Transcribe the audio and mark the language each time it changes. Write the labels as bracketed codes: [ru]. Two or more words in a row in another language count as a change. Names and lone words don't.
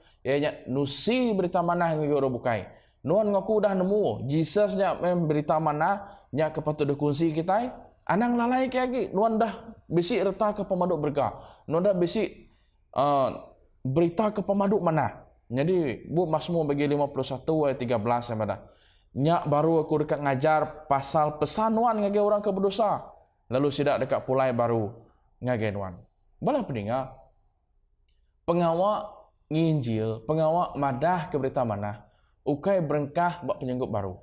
[iba] Ianya nusi berita manah yang orang bukai. Nuan ngaku dah nemu. Jesus nya berita manah nya kepatut dikunci kita. Anang lalai lagi. Nuan dah bisi reta ke pemaduk berga. Nuan dah bisi berita ke pemaduk manah. Jadi bu Mazmur bagi 51 ayat 13 yang pada. Nya baru aku dekat ngajar pasal pesan nuan ngage orang ke berdosa. Lalu sidak dekat pulai baru ngage nuan. Bala peninga pengawak nginjil, pengawak madah ke berita manah, ukai berengkah buat penyenggup baru.